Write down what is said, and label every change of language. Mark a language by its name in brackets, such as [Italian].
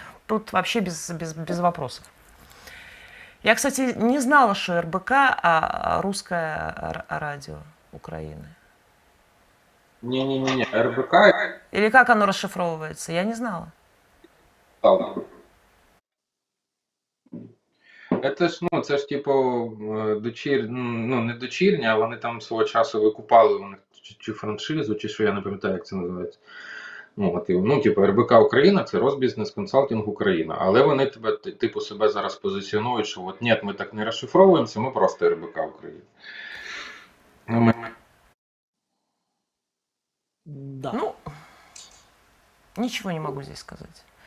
[Russian] Тут вообще без вопросов. Я, кстати, не знала, что РБК, русское радио Украины. Не-не-не, РБК... Или как оно расшифровывается, я не знала. [Ukrainian] Це ж, ну, це ж, типу, ну, не дочірня, а вони там свого часу викупали у них чи франшизу, чи що, я не пам'ятаю, як це називається. Ну, типу, РБК Україна – це Розбізнес Консалтинг Україна. Але вони тебе, типу, себе зараз позиціонують, що от, ні, ми так не розшифровуємося, ми просто РБК Україна. [Russian] Да. Ну, ничего не могу здесь сказать.